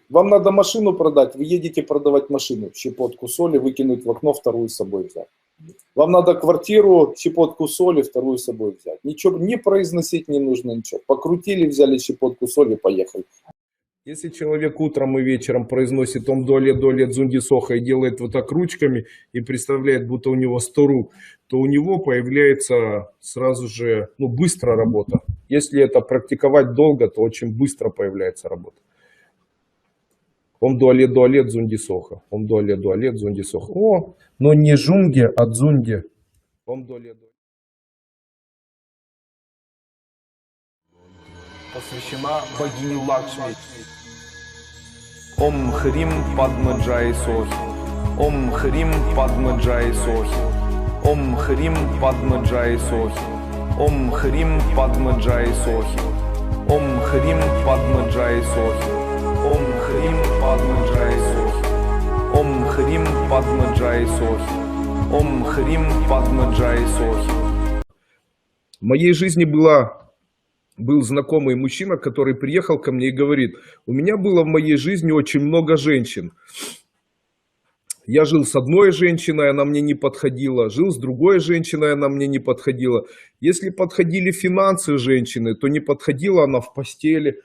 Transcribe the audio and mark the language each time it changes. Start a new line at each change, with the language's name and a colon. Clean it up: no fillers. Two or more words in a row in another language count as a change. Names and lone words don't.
Russian: Вам надо машину продать, вы едете продавать машину. Щепотку соли выкинуть в окно, вторую с собой взять. Вам надо квартиру, щепотку соли, вторую с собой взять. Ничего не произносить не нужно, ничего. Покрутили, взяли щепотку соли, поехали. Если человек утром и вечером произносит «Ом дуалет зунди соха» и делает вот так ручками и представляет, будто у него 100 рук, то у него появляется сразу же, быстро работа. Если это практиковать долго, то очень быстро появляется работа. «Ом дуалет зунди соха». «Ом дуалет зунди соха». О, но не жунги, а дзунди. «Ом дуалет». Посвящена богине Лакшми.
Sanskrit: ॐ ह्रीं पद्म जय स्वाहा. ॐ ह्रीं पद्म जय स्वाहा. ॐ ह्रीं पद्म जय स्वाहा. ॐ ह्रीं पद्म जय स्वाहा. ॐ ह्रीं पद्म जय स्वाहा. ॐ ह्रीं पद्म जय स्वाहा. ॐ ह्रीं पद्म जय स्वाहा. ॐ ह्रीं पद्म जय स्वाहा.
Russian: В моей жизни был знакомый мужчина, который приехал ко мне и говорит: у меня было в моей жизни очень много женщин. Я жил с одной женщиной, она мне не подходила. Жил с другой женщиной, она мне не подходила. Если подходили финансы женщины, то не подходила она в постели.